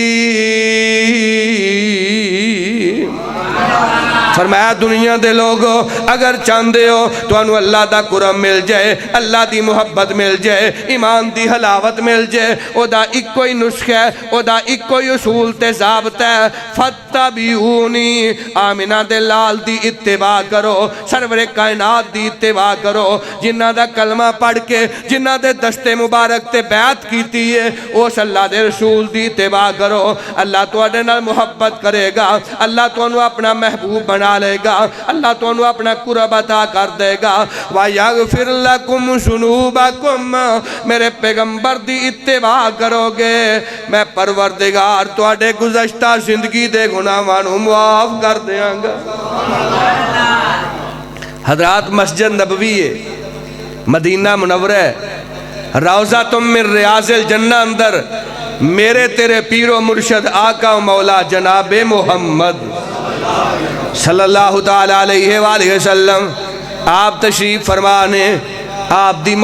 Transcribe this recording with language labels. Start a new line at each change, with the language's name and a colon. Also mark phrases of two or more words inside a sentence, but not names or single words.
Punjabi: فرمایا دنیا دے لوگو اگر چاندے ہو تو انو اللہ دا قرآن مل جائے، اللہ دی محبت مل جائے، ایمان دی حلاوت مل جائے، او دا ایک کوئی نسخہ ہے، او دا ایک کوئی اصول تے ضابط ہے، فتبعونی، آمینہ دے لال دی اتباع کرو، سرور کائنات دی اتباع کرو، جنہ دا کلمہ پڑھ کے جنہ دے دست مبارک تے بیعت کیتی ہے اس اللہ دے رسول دی اتباع کرو، اللہ تو اڈے نال محبت کرے گا، اللہ تو انو اپنا محبوب بنا بنا لے گا، اللہ تو انہوں اپنا قرب عطا کر دے گا۔
Arabic: وَيَغْفِرْ لَكُمْ ذُنُوبَكُمْ،
Punjabi: میرے پیغمبر دی اتباع کرو گے، میں پروردگار تواڈے گزشتہ زندگی دے گناہاں نوں معاف کر دیاں گا۔ حضرات مسجد نبوی ہے، مدینہ منورہ ہے، روضہ تم
Arabic: من ریاض الجنہ
Punjabi: اندر میرے تیرے پیر و مرشد آقا و مولا جناب محمد
Arabic: صلی اللہ تعالیٰ علیہ وآلہ وسلم
Punjabi: آپ تشریف فرمانے، آپ دی